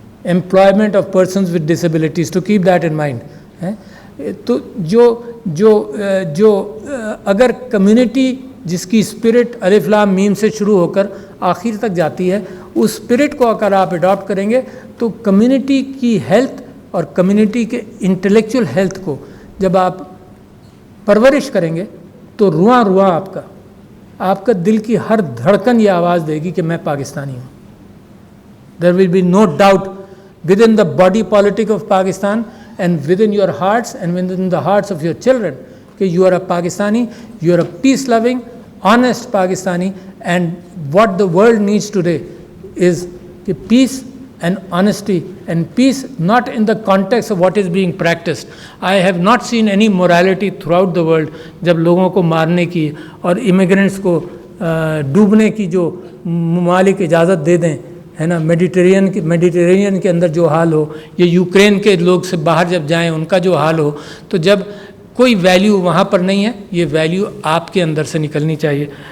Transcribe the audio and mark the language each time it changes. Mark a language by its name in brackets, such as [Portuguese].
[English] Employment of persons with disabilities, to keep that in mind. [Urdu] تو جو اگر community جس کی اسپرٹ الف لام میم سے شروع ہو کر آخر تک جاتی ہے، اس اسپرٹ کو اگر آپ اڈاپٹ کریں گے تو کمیونٹی کی ہیلتھ اور کمیونٹی کے انٹلیکچوئل ہیلتھ کو جب آپ پرورش کریں گے تو رواں آپ کا دل کی ہر دھڑکن یہ آواز دے گی کہ میں پاکستانی ہوں. [English] There will be no doubt within the body politic of Pakistan and within your hearts and within the hearts of your children کہ you are a Pakistani, you are a peace-loving, honest Pakistani, and what the world needs today is peace and honesty, and peace not in the context of what is being practiced. I have not seen any morality throughout the world [Urdu] جب لوگوں کو مارنے کی اور immigrants کو ڈوبنے کی جو ممالک اجازت دے دیں، ہے نا، میڈیٹرینین کے اندر جو حال ہو، یا یوکرین کے لوگ سے باہر جب جائیں ان کا جو حال ہو، تو جب کوئی ویلیو وہاں پر نہیں ہے، یہ ویلیو آپ کے اندر سے نکلنی چاہیے.